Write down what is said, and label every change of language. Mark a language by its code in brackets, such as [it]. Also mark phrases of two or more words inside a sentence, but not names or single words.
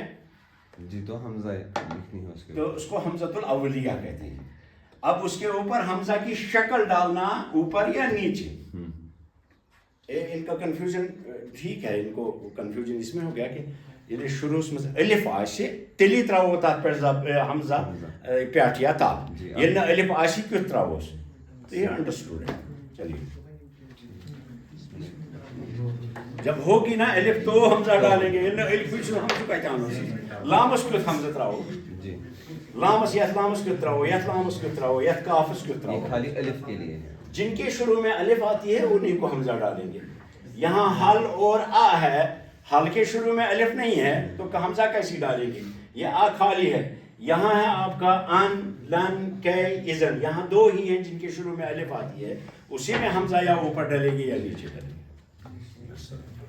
[ur] جی تو حمزہ لکھنی ہے اس کے، تو اس کو حمزۃ الاولیہ کہتے ہیں. اب اس کے اوپر حمزہ کی شکل ڈالنا اوپر یا نیچے، ان کا کنفیوژن ٹھیک ہے، ان کو کنفیوژن اس میں ہو گیا کہ یعنی شروع میں الف [ks] آسہِ تیلی تراوو تات پہ حمزہ پیٹھ یا تا، ییٚلہِ نہٕ الف آسہِ کیُتھ تراووس، [ur] تو یہ انڈرسٹوڈ ہے. چلیے جب ہوگی نا الف تو حمزہ ڈالیں گے، [ks] ییٚلہِ نہٕ الف حمزہ کتہِ آنو، لامس کیُتھ حمزہ تراوو، لامس یتھ لامس کیُتھ تراوو، یتھ لامس کیُتھ تراوو، یتھ کافس کیُتھ تراوو. [ur] خالی الف کے لیے ہے. جن کے شروع میں الف آتی ہے انہیں کو حمزہ ڈالیں گے. یہاں حل اور آ ہے، حل کے شروع میں الف نہیں ہے تو حمزہ کیسی ڈالیں گے، یہ آ خالی ہے. یہاں ہے آپ کا ان لن کی اذن، یہاں دو ہی ہیں جن کے شروع میں الف آتی ہے، اسی میں حمزہ یا اوپر ڈلے گی یا نیچے ڈلے گی.